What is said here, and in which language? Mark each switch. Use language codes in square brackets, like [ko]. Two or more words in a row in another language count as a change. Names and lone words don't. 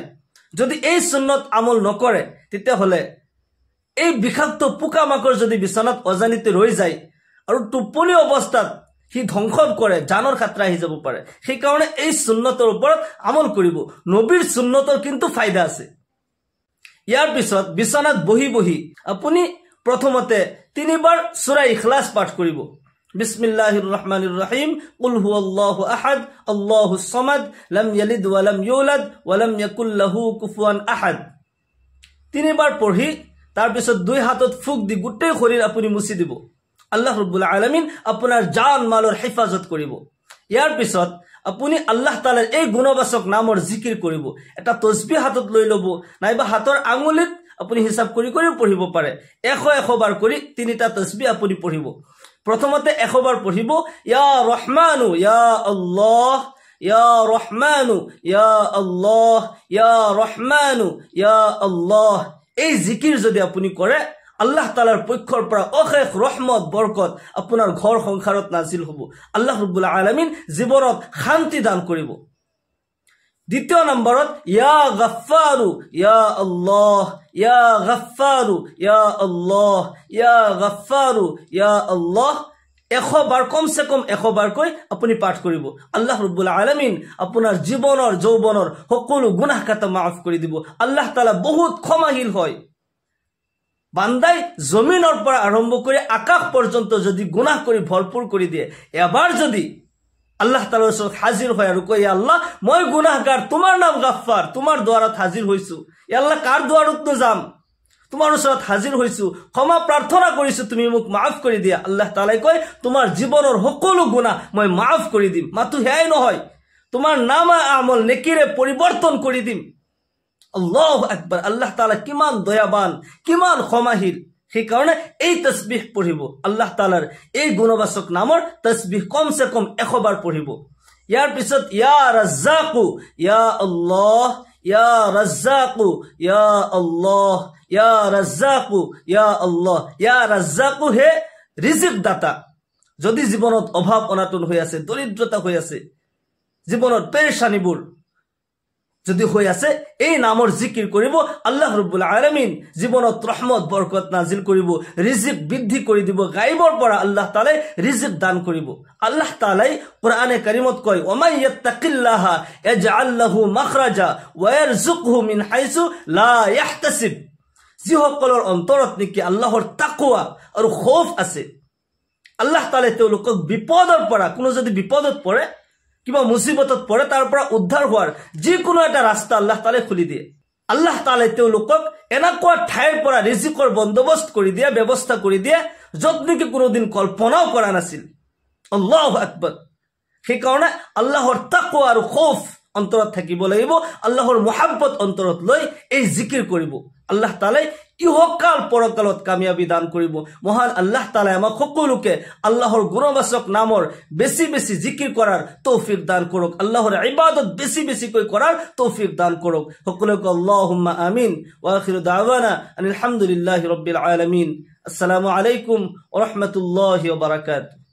[as] যদি এই সুন্নত আমল নকৰে, তেতিয়াহ'লে এই বিষাক্ত পোকা মাকৰ যদি বিছনাত অজানিতে ৰৈ যায় আৰু টোপনি অৱস্থাত সি ধ্বংস কৰে, জানৰ খাতৰা আহি যাব পাৰে। সেইকাৰণে এই সুন্নতৰ ওপৰত আমল কৰিব। নবীৰ সুন্নতৰ কিন্তু ফায়দা আছে। ইয়াৰ পিছত বিছনাত বহি বহি আপুনি প্ৰথমতে 3 বাৰ সূৰা ইখলাছ পাঠ কৰিব। [ar] بسم الله الرحمن الرحيم، قل هو الله أحد، الله الصمد، لم يلد ولم يولد ولم يكن له كفوا أحد. [as] 3 বাৰ পঢ়ি তাৰ পিছত 2 হাতত ফুক দি গোটেই শৰীৰ আপুনি মুছি দিব। আল্লাহ ৰাব্বুল আলামিন আপোনাৰ জান মালৰ হিফাজত কৰিব। ইয়াৰ পিছত আপুনি আল্লাহ তাআলাৰ এই গুণবাচক নামৰ জিকিৰ কৰিব। এটা তসবিহ হাতত লৈ ল'ব, নাইবা হাতৰ আঙুলিত আপুনি হিসাব কৰি কৰি পঢ়িব পাৰে। 100 বাৰ কৰি 3টা তসবিহ আপুনি পঢ়িব। প্ৰথমতে 100 বাৰ পঢ়িব, [ar] يا رحمن يا الله، يا رحمن يا الله، يا رحمن يا الله. [as] এই জিকিৰ যদি আপুনি কৰে, আল্লাহ তাআলাৰ পক্ষৰ পৰা অশেষ ৰহমত বৰকত আপোনাৰ ঘৰ সংসাৰত নাজিল হ'ব। আল্লাহ ৰাব্বুল আলামিন জীৱনত শান্তি দান কৰিব। দ্বিতীয় নম্বৰত [ar] يا غفار يا الله، يا غفار يا الله، يا غفار يا الله. [as] 100 বাৰ, কমসে কম 100 বাৰকৈ আপুনি পাঠ কৰিব। আল্লাহ ৰাব্বুল আলামিন আপোনাৰ জীৱনৰ যৌৱনৰ সকলো গুনাহ খাতা মাফ কৰি দিব। আল্লাহ তাআলা বহুত ক্ষমাশীল হয়। বান্দাই জমিনৰ পৰা আৰম্ভ কৰি আকাশ পৰ্যন্ত যদি গুনাহ কৰি ভৰপুৰ কৰি দিয়ে, এবাৰ যদি আল্লাহ তাআলাৰ ওচৰত হাজিৰ হয় আৰু কয় আল্লাহ মই গুনাহগাৰ তোমাৰ নাম গাফফাৰ তোমাৰ দুৱাৰত হাজিৰ হৈছো আল্লাহ কাৰ দুৱাৰত যাম তোমাৰ ওচৰত হাজিৰ হৈছো ক্ষমা প্ৰাৰ্থনা কৰিছো তুমি মোক মাফ কৰি দিয়া আল্লাহ তাআলাই কয় তোমাৰ জীৱনৰ সকলো গুনাহ মই মাফ কৰি দিম মাথো হেয়াই নহয় তোমাৰ নাম আমল নেকিৰে পৰিৱৰ্তন কৰি দিম [ar] الله أكبر [as] আল্লাহ তাআলা কিমান দয়াবান কিমান ক্ষমাশীল সেই কাৰণে এই তাসবিহ পঢ়িব আল্লাহ তাআলাৰ এই গুণবাচক নামৰ তাসবিহ কমসে কম 100 বাৰ পঢ়িব ইয়াৰ পিছত [ar] يا رزاق يا الله يا رزاق يا الله يا رزاق يا الله يا رزاق [as] হে ৰিজিক দাতা যদি জীৱনত অভাৱ অনাটন হৈ আছে দৰিদ্ৰতা হৈ আছে জীৱনত পেৰেশানিবোৰ যদি হৈ আছে এই নামৰ জিকিৰ কৰিব আল্লাহ ৰাব্বুল আলামিন জীৱনত ৰহমত বৰকত নাজিল কৰিব ৰিজিক বৃদ্ধি কৰি দিব গায়বৰ পৰা আল্লাহ তাআলাই ৰিজিক দান কৰিব আল্লাহ তাআলাই কোরআনে কারীমত কয় [ar] ومن يتق الله يجعل له مخرجا و يرزقه من حيث لا يحتسب [as] যিসকলৰ অন্তৰত নেকি আল্লাহৰ তাকওয়া আৰু খৌফ আছে আল্লাহ তাআলাই তেওঁলোকক বিপদৰ পৰা কোনো যদি বিপদত পৰে কিবা মুসিবতত পৰে তাৰ পৰা উদ্ধাৰ হোৱাৰ যিকোনো এটা ৰাস্তা আল্লাহ তাআলাই খুলি দিয়ে আল্লাহ তাআলাই তেওঁলোকক এনেকুৱা ঠাইৰ পৰা ৰিজিকৰ বন্দোবস্ত কৰি দিয়ে ব্যৱস্থা কৰি দিয়ে যত নেকি কোনোদিন কল্পনাও কৰা নাছিল [ar] الله أكبر [as] সেই কাৰণে আল্লাহৰ তাকওয়া আৰু খৌফ অন্তৰত থাকিব লাগিব আল্লাহৰ মুহাব্বত অন্তৰত লৈ এই জিকিৰ কৰিব আল্লাহ তাআলাই ইহকাল পৰকালত কামিয়াবি দান কৰিব মহান আল্লাহ তাআলাই আমাক সকলোকে আল্লাহৰ গুণবাচক নামৰ বেছি বেছি জিকিৰ কৰাৰ তৌফিক দান কৰক আল্লাহৰ ইবাদত বেছি বেছিকৈ কৰাৰ তৌফিক দান কৰক সকলোকে [ar] اللهم آمين وآخر دعوانا الحمد لله رب العالمين السلام عليكم ورحمة الله وبركاته